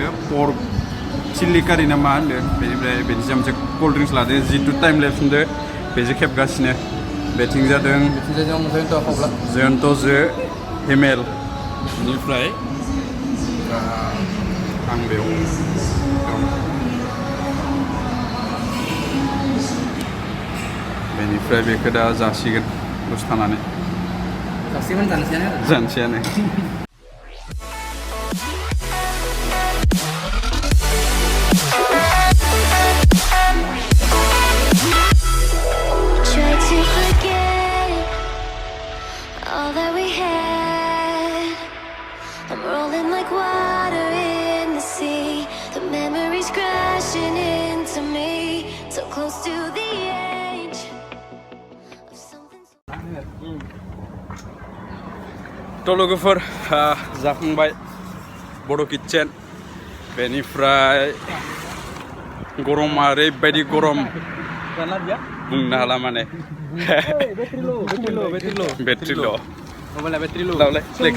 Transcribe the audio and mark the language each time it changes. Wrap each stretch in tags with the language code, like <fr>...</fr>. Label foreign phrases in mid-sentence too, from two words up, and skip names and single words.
<brx>पर्क चिल्ली कारि ना मा होनदों बेनिफ्राय बेनि सायाव मोनसे</brx> <en>cold drinks</en> <brx>लादों जितु</brx> <en>time lapse</en> <brx>होनदों बेजों खेबगासिनो बेथिं जादों जयन्तजो हेमेल बेनिफ्राय आं बेयाव बेनिफ्राय बेखौ दा जासिगोन दसे थानानै जानोसैयानो</brx> <en>Try to forget all that we had. I'm rolling like water in the sea. The memories crashing into me. So close to the edge of something.</en> <brx>थ' लोगोफोर जाखांबाय बड' किटचेन बेनिफ्राय गरमा ओरैबायदि गरम बुंनो हाला माने बेट्रिल' लावलाय प्लेखौ</brx>